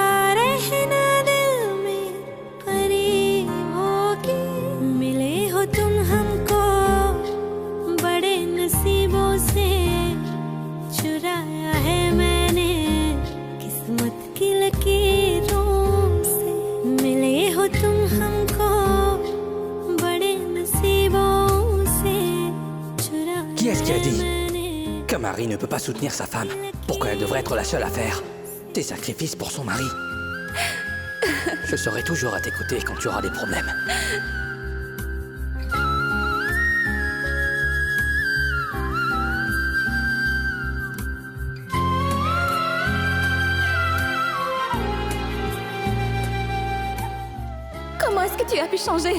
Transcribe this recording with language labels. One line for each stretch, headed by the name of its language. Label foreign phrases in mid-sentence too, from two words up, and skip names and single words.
Hindi: रहना दिल में करीब होके मिले हो तुम हमको बड़े नसीबों से चुराया है मैंने किस्मत की लकीरों से मिले हो तुम हमको बड़े नसीबों से चुराया
French: Qui est-ce qui a dit qu'un mari ne peut pas soutenir sa femme? Pourquoi elle devrait être la seule à faire des sacrifices pour son mari? Je serai toujours à t'écouter quand tu auras des problèmes. Comment est-ce que tu as pu changer?